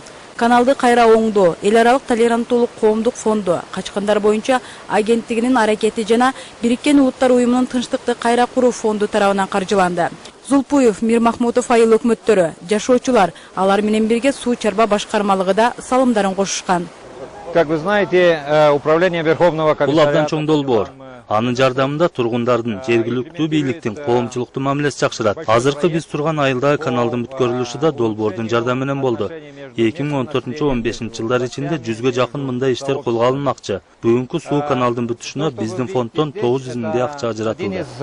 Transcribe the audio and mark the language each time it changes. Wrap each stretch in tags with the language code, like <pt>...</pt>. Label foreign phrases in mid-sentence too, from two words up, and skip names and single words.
<ky>Каналды кайра оңдоо, эл аралык толеранттуулук коомдук фонду, качкындар боюнча агенттигинин аракети жана Бириккен Улуттар уюмунун тынчтыкты кайра куруу фонду тарабынан каржыланды. Зулпуев, Мирмахмутов айыл өкмөттөрү, жашоочулар алар менен бирге суу чарба башкармалыгыда салымдарын кошушкан.</ky> <ru>Как вы знаете, управление Верховного комиссариата...</ru> <ky>Бул абдан чоң долбоор. Анын жардамында тургундардын жергиликтүү бийликтин коомчулуктуу мамилеси жакшырат. Азыркы биз турган айылдагы каналдын бүткөрүлүшү да долбоордун жардамы менен болду. 2014-15 жылдар ичинде 100ге жакын мындай иштер колго алынмакчы. Бүгүнкү суу каналдын бүтүшүнө биздин фонддон 900 миңдей акча ажыратылды.</ky>